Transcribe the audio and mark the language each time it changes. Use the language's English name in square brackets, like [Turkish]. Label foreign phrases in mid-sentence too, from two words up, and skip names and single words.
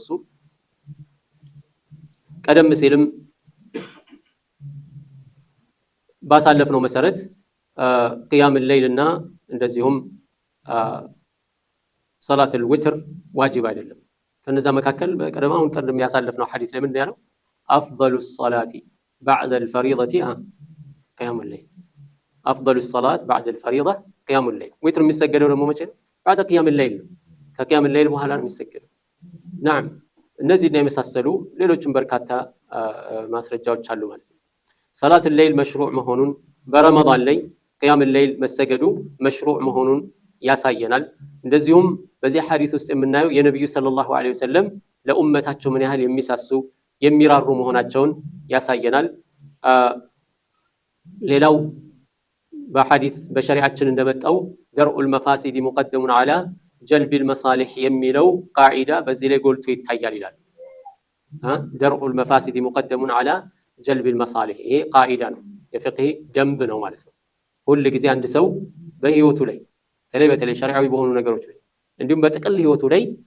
[Amharic] እሱ ቀደም ሲልም ባሳለፍነው መሰረት [Arabic] قيام الليل [Amharic] እና እንደዚሁም [Arabic] صلاة الوتر [Amharic] ዋጅብ አይደለም። ከነዛ መካከል ቀደም ያሳለፍነው ሐዲስ ላይ ምንድነው ያለው? [Arabic] አፍضل الصلاة بعد الفريضة قيام الليل أفضل الصلاة بعد الفريضة قيام الليل ويتر [Amharic] የሚሰገደው ደግሞ መቼ ነው? [Arabic] بعد قيام الليل [Amharic] ከقيام الليل በኋላ ነው የሚሰገደው። نعم እነዚህ ነው የመሳሰሉ ሌሎችም በርካታ ማስረጃዎች አሉ ማለት ነው። [Arabic] صلاة الليل [Amharic] መሽሩዕ መሆኑን በረመዳን ላይ [Arabic] قيام الليل [Amharic] መሰገዱ መሽሩዕ መሆኑን ያሳየናል። እንደዚሁም በዚህ ሐዲስ ውስጥ የምናየው የነብዩ [Arabic] صلى الله عليه وسلم [Amharic] ለኡመታቸው ምን ያህል የሚሳሱ የሚራሩ መሆናቸውን ያሳየናል። ሌላው በሐዲስ በሸሪዓችን እንደመጣው [Arabic] درء المفاسد مقدم على جلب المصالح [Amharic] የሚለው ቃዒዳ በዚህ ላይ ጎልቶ ይታያል ይላል። [Arabic] درء المفاسد مقدم على جلب المصالح [Amharic] ይሄ ቃዒዳ ነው፣ የፍቅህ ደንብ ነው ማለት ነው። ሁሉ ጊዜ አንድ ሰው በህይወቱ ላይ በተለይ ሸሪዓዊ በሆኑ ነገሮች ላይ እንዲሁም በጥቅል ህይወቱ ላይ